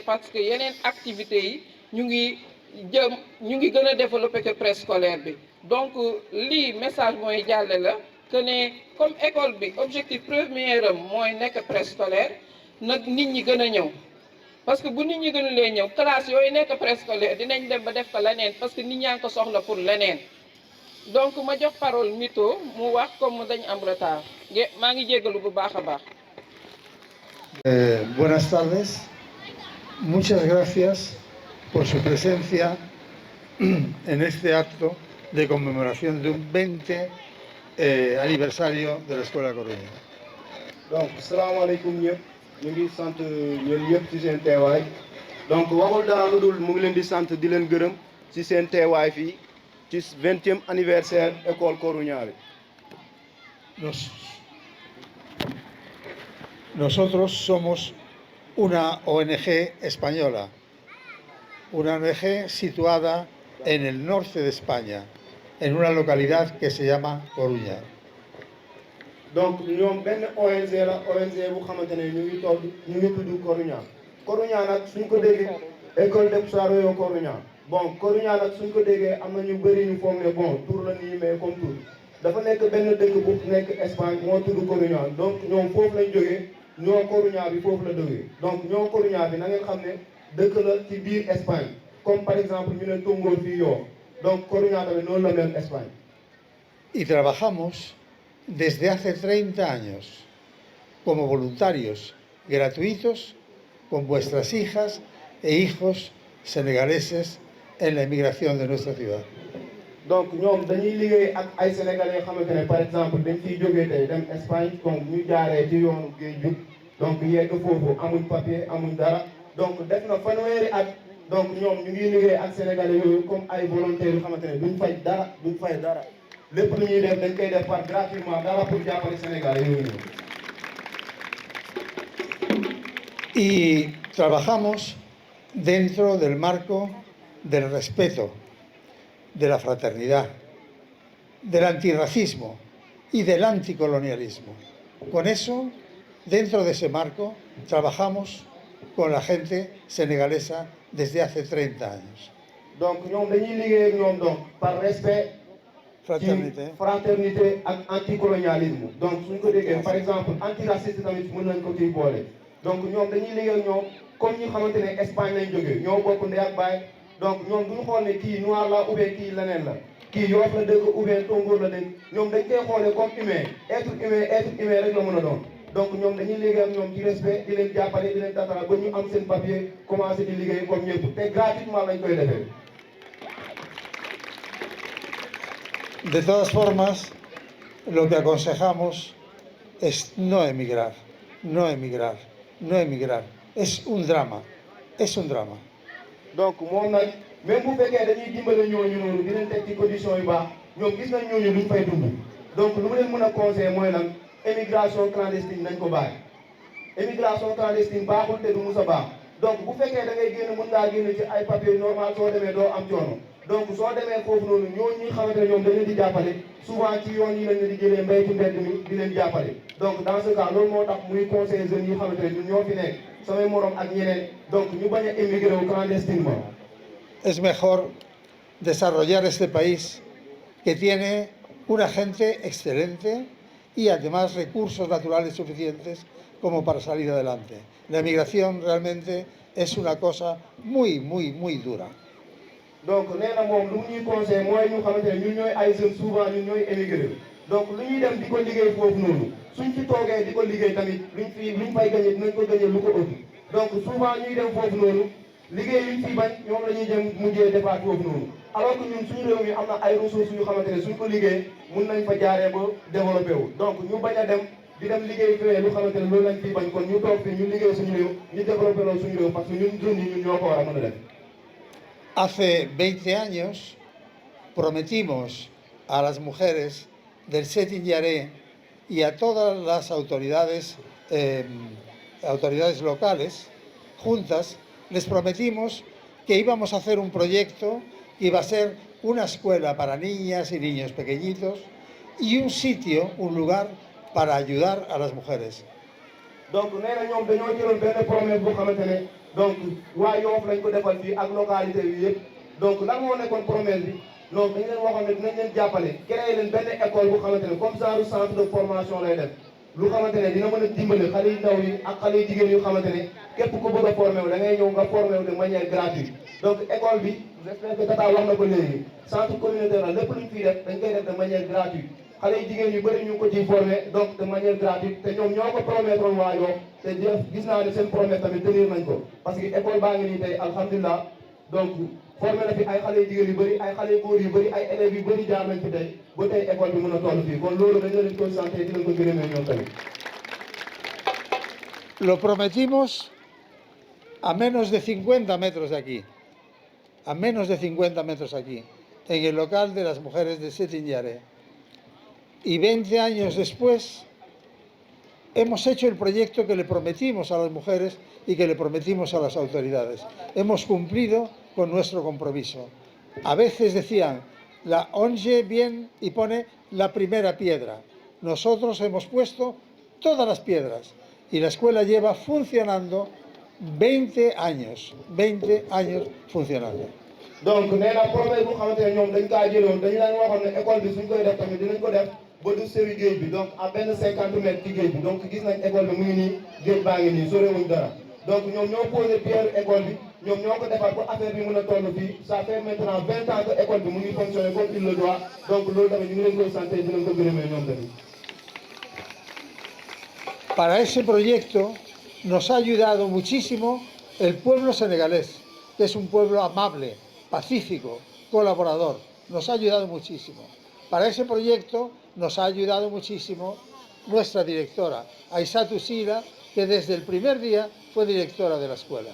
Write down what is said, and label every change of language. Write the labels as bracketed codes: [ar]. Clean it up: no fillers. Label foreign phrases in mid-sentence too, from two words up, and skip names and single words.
[fr] parce que [wo] yeneen activités yi ñu ngi gën a [fr] développer que préscolaire [wo] bi donc lii message mooy jàlle la que ne [fr] comme école [wo] bi [fr] objectif premier [wo] am mooy nekk préscolaire nag nit ñi gën a ñëw [fr] parce que [wo] bu nit ñi gënulee ñëw classe yooyu nekk préscolaire dinañ dem ba def ko leneen [fr] parce que [wo] nit ñaa ngi ko soxla pour leneen donc ma jox parole Mito mu wax comme dañ am retard maa ngi jéggalu bu baax a baax. [es] Buenas tardes, muchas gracias por su presencia en este acto de conmemoración de un 20 aniversario de la Escuela Coruña. [wo] Donc salaamaaleykum ñëpp ñu ngi sant yéen ñëpp ci seen teewaay donc waxul dara lu dul mu ngi leen di sant di leen gërëm ci seen teewaay fii ci 20e [fr] anniversaire école [wo] Coruña bi. [es] Nosotros somos una ONG española, una ONG situada en el norte de España, en una localidad que se llama Coruña. [wo] donc ñoom benn ONG la ONG bu xamante ne ñu ngi tudd Coruña. Coruña nag suñ ko déggee école de Desarrollo Coruña bon Coruña nag suñ ko déggee am na ñu bëri ñu foog ne bon tur la nii [fr] mais comme [wo] tur dafa nekk benn dëkk bu nekk Espagne moo tudd Coruña donc ñoom foofu lañ jógee. ñoo Coruña bi foofu la jógee donc ñoo Coruña bi na ngeen xam ne dëkk la ci biir Espagne [fr] comme par exemple [wo] ñu ne Tongoor fii Yoff donc Coruña tamit noonu la mel Espagne. [es] Y trabajamos desde hace 30 años como voluntarios gratuitos con vuestras hijas e hijos senegaleses en la emigración de nuestra ciudad. [wo] donc ñoom dañuy liggéey ak ay sénégalais yoo xamante ne [fr] par exemple [wo] dañ ciy jógee tey dem Espagne donc ñu jaaree ci yoonu géej bi donc yegg foofu amuñ papier amuñ dara donc def na fanweeri at donc ñoom ñu ngi liggéey ak sénégalais yooyu comme ay volontaires yu xamante ne duñ fay dara lépp lu ñuy def dañ koy def [fr] par gratuitement [wo] dara pour jàppale sénégalais yooyu. [es] Y trabajamos dentro del marco del respeto, de la fraternidad, del antirracismo y del anticolonialismo. Con eso, dentro de ese marco, trabajamos con la gente senegalesa desde hace 30 años. [wo] donc ñoom dañuy liggéey ak ñoom [fr] donc par respect. [wo] fraternité ak anticolonialisme. donc suñ ko déggee [fr] par exemple [wo] antiraciste tamit mën nañ ko ciy boole. donc ñoom dañuy liggéey ak ñoom comme ñu xamante ne Espagne lañ jógee ñoo bokk ndey ak baay. donc ñoom duñu xool ne kii noir la [fr] ou bien [wo] kii leneen la kii Yoff la dëkk [fr] ou bien [wo] Tongoor la dëkk ñoom dañ koy xoolee [fr] comme humain être humain [wo] rek la mën a doon donc ñoom dañuy liggéey ak ñoom ci respect di leen jàppale di leen tatara ba ñu am seen papier commencé di liggéey comme ñëpp te gratuitement lañ koy defee. [es] De todas formas, lo que aconsejamos es no emigrar. Es un drama. [wo] donc moom nag même bu fekkee dañuy dimbale ñooñu noonu di leen teg ci condition yu baax ñoom gis nañ ñooñu duñ fay dund donc lu mu leen mën a conseiller mooy lan [fr] émigration clandestine [wo] nañ ko bàyyi. [fr] émigration clandestine [wo] baaxul te du mus a baax donc bu fekkee da ngay génn mën ngaa génn ci ay [fr] papier normal [wo] soo demee doo am coono donc soo demee foofu noonu ñooñu ñi xamante ne ñoom dañ leen di jàppale souvent ci yoon yi lañ leen di jëlee mbay ci mbedd mi di leen jàppale [fr] donc dans ce cas [wo] loolu moo tax muy [fr] conseil jeunes [wo] yi xamante ne ñun ñoo fi nekk samay morom ak ñeneen donc ñu bañ a émigré wu clandestinement. [es] Es mejor desarrollar este país que tiene una gente excelente y además recursos naturales suficientes como para salir adelante. La migración realmente es una cosa muy, muy, muy dura. [wo] donc nee na moom lu ñuy conseil mooy ñu xamante ne ñun ñooy ay [fr] jeunes souvent [wo] ñun ñooy émigré donc lu ñuy dem di ko liggéey foofu noonu suñ fi toogee di ko liggéey tamit luñ fay gagné dinañ ko gagné lu ko ëpp [fr] donc souvent [wo] ñuy dem foofu noonu liggéey luñ fi bañ ñoom la ñuy jëm mujjee defaat foofu noonu [fr] alors que [wo] ñun suñu réew mi am na ay ressources yu xamante ne suñ ko liggéey mun nañ fa jaaree ba développé wu donc ñu bañ a dem di dem liggéey fee lu xamante ne loolu lañ fi bañ kon ñu toog fi ñu liggéey suñu réew ñu développé loolu suñu réew [fr] parce que [wo] ñun jeunes yi ñun ñoo ko war a mën a def. [es] Hace 20 años prometimos a las mujeres del Setin Yaré y a todas las autoridades locales, juntas, les prometimos que íbamos a hacer un proyecto que iba a ser una escuela para niñas y niños pequeñitos y un sitio, un lugar para ayudar a las mujeres. [wo] donc nee na ñoom dañoo jëloon benn promesse bu xamante ne donc waa Yoff lañ ko defal fii ak localité yi yëpp donc lan moo nekkoon promesse bi donc dañ leen waxoon ne dinañ leen jàppale créé leen benn école bu xamante ne [fr] comme genre centre de [wo] formation lay def lu xamante ne dina mën a dimbali xale yu ndaw yi ak xale yu jigéen yu xamante ne képp ku bëgg a formé wu da ngay ñëw nga formé wu [fr] de manière gratuite donc école [wo] bi [fr] j'espère que [wo] Tata wax na ko léegi [fr] centre communautaire [wo] la lépp lu ñu fiy def dañ koy def [fr] de manière gratuite [wo] xale yu jigéen yu bëri ñu ngi ko ciy formé donc de manière gratuite te ñoom ñoo ko promettre woon waa Yoff te gis naa ne seen promesse tamit tenir nañ ko [fr] parce que école [wo] baa ngi nii tey alhamdulilah donc formé na fi ay xale yu jigéen yu bëri ay xale yu góor yu bëri ay élèves yu bëri jaar nañ fi tey ba tey école bi mën a toll fii kon loolu dañ leen koy santé di leen ko gërëmee ñoom tamit. [es] Lo prometimos a menos de 50 metros de aquí, a menos de 50 metros aquí, en el local de las mujeres de Setin Yaré. Y 20 años después hemos hecho el proyecto que le prometimos a las mujeres y que le prometimos a las autoridades. Hemos cumplido con nuestro compromiso. A veces decían, la ONG viene y pone la primera piedra. Nosotros hemos puesto todas las piedras y la escuela lleva funcionando 20 años funcionando. [wo] donc nee na promesse bu xamante ne ñoom dañ kaa jëloon dañu leen waxoon ne école bi suñ koy def tamit dinañ ko def ba du sori géej bi donc à benn 50 mètres ci géej bi donc gis nañ école bi mu ngi nii géej baa ngi nii sorewuñ dara donc ñoom ñoo [fr] posé pierre école [wo] bi ñoom ñoo ko defar [fr] pour affaire [wo] bi mën a toll fii [fr] ça fait maintenant 20 ans que école [wo] bi mu ngi [fr] fonctionner comme il le doit donc [wo] loolu tamit ñu ngi leen koy santé di leen ko gërëmee ñoom tamit. [es] Para ese proyecto nos ha ayudado muchísimo el pueblo senegalés, que es un pueblo amable, pacífico, colaborador. Nos ha ayudado muchísimo. Para ese proyecto nos ha ayudado muchísimo nuestra directora, Aïssatou Sila, que desde el primer día fue directora de la escuela.